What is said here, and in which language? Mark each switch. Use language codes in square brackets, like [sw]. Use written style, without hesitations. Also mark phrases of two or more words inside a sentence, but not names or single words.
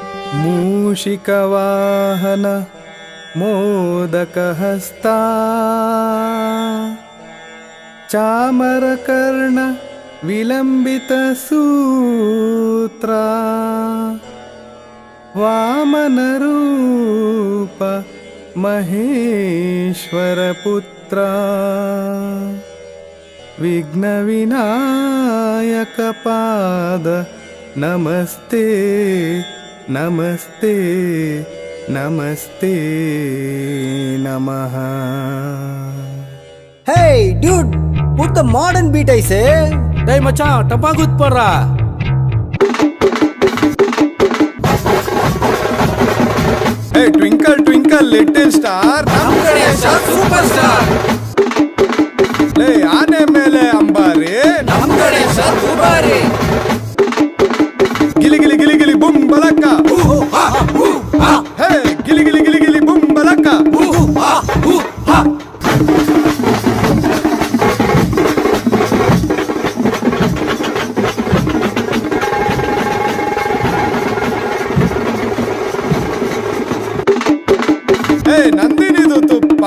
[sa] ಮೂಷಿಕವಾಹನ ಮೋದಕಹಸ್ತಾ ಚಾಮರಕರ್ಣ ವಿಲಂಬಿತ ಸೂತ್ರ ವಾಮನ ರೂಪ ಮಹೇಶ್ವರ ಪುತ್ರ ವಿಘ್ನ ವಿನಾಯಕ ಪಾದ ನಮಸ್ತೆ ನಮಸ್ತೆ ನಮಸ್ತೆ ನಮಃ. [en] Hey dude, put the modern beat I say. Hey macha, tapagut parra. Hey twinkle twinkle little star, Nam Ganesha superstar. [kn] ಲೇ ಆನೆ ಮೇಲೆ ಅಂಬಾರಿ, ನಮ್ ಗಣೇಶ ದುಬಾರಿ. ಗಿಲಿ ಗಿಲಿ ಗಿಲಿ ಗಿಲಿ ಬುಮ್ ಬಲಕ್ಕ. ಹೇ ಗಿಲಿ ಗಿಲಿ ಗಿಲಿ ಗಿಲಿ ಬುಮ್ ಬಲಕ್ಕ. ಹೇ ನಂದಿನಿದು ತುಪ್ಪ,